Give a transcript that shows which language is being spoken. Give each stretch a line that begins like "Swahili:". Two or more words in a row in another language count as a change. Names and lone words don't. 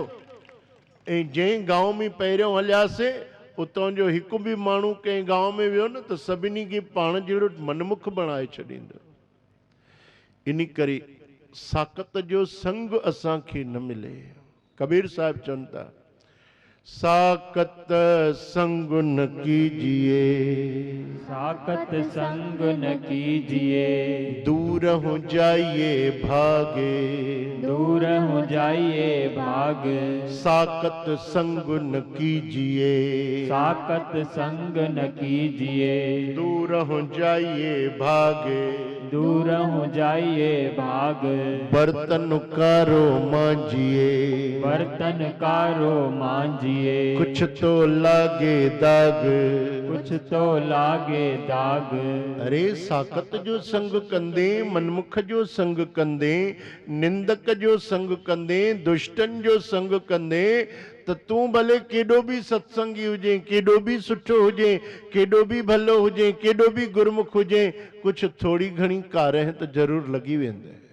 Sindhi: ऐं जंहिं गांव में पहिरियों हलियासीं, उतां जो हिकु बि माण्हू कंहिं गांव में वियो न त सभिनी खे पाण जहिड़ो मनमुख बणाए छॾींदो। इन करे साकत जो संग असांखे न मिले। कबीर साहिब चवनि था,
Hindi: साकत संग न कीजिए, साकत संग न कीजिए, दूर हो जाइए भागे, दूर हो जाइए भाग। साकत संग न कीजिए, साकत संग न कीजिए, दूर हो जाइए भागे, दूर हो जाइए भाग। बर्तन कारो मांजिए, बर्तन कारो मांजिए, कुछ तो लागे दाग, कुछ तो लागे दाग।
Sindhi: अरे साकत जो संग कंदे, मनमुख जो संग कंदे, निंदक जो संग कंदे, दुष्टन जो संग कंदे, त तूं भले केॾो बि सत्संगी हुजे, केॾो बि सुठो हुजे, केॾो बि भलो हुजे, केॾो बि गुरमुख हुजे, कुछ थोड़ी घणी कारह त ज़रूर लॻी वेंदे।